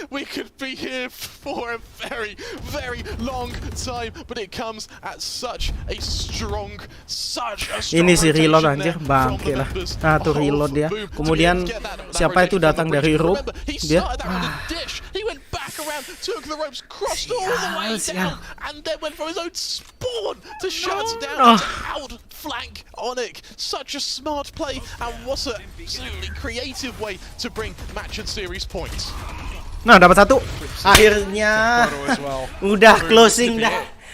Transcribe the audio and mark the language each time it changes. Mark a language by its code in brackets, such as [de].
[en] We could be here for a very, very long time, but it comes at such a strong [id] Ini si reload anjir, bangke lah. Nah tuh reload dia. Kemudian siapa itu datang dari rope dia. [en] He went back around, took the ropes, crossed all the way down, and and then went for his own spawn to shut down, to outflank ONIC. Such a smart play, and what an absolutely creative way to bring match and series points. [id] Nah, dapat satu. Akhirnya. Udah closing dah.